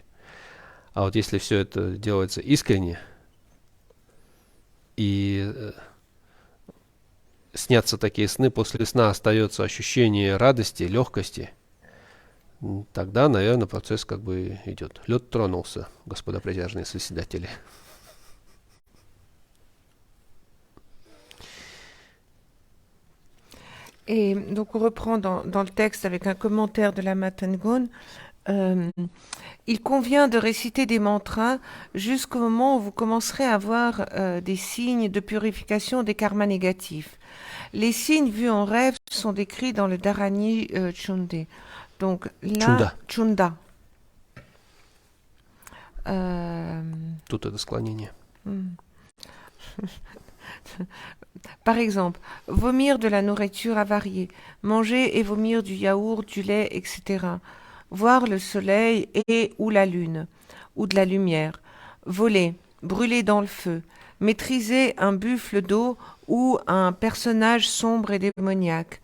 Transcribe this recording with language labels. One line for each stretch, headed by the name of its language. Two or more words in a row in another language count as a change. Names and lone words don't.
Russian: А вот если все это делается искренне, и снятся такие сны, после сна остается ощущение радости, легкости, тогда, наверное, процесс как бы идет. Лед тронулся, господа присяжные заседатели.
French: Et donc on reprend dans le texte avec un commentaire de la Matangon. Il convient de réciter des mantras jusqu'au moment où vous commencerez à avoir des signes de purification des karmas négatifs. Les signes vus en rêve sont décrits dans le Dharani Chunde. Donc là, Chunda.
Russian: Тут это склонение.
French: Par exemple, vomir de la nourriture avariée, manger et vomir du yaourt, du lait, etc. Voir le soleil et ou la lune, ou de la lumière. Voler, brûler dans le feu, maîtriser un buffle d'eau ou un personnage sombre et démoniaque.